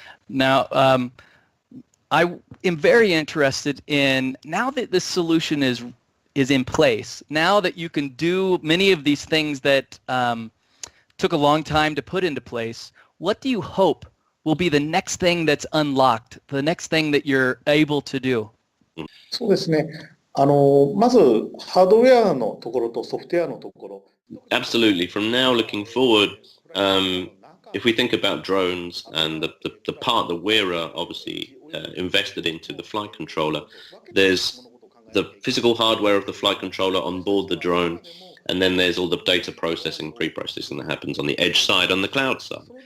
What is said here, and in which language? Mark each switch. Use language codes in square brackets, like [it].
[en] Now, I am very interested in, now that this solution is in place, now that you can do many of these things that took a long time to put into place, what do you hope will be the next thing that's unlocked, the next thing that you're able to do? [ja] そうですね。まずハードウェアのところとソフトウェアのところ。 [en] Absolutely. From now looking forward, if we think about drones and the part that we're obviously invested into, the flight controller, there's the physical hardware of the flight controller on board the drone, and then there's all the data processing, pre-processing that happens on the edge side, on the cloud side.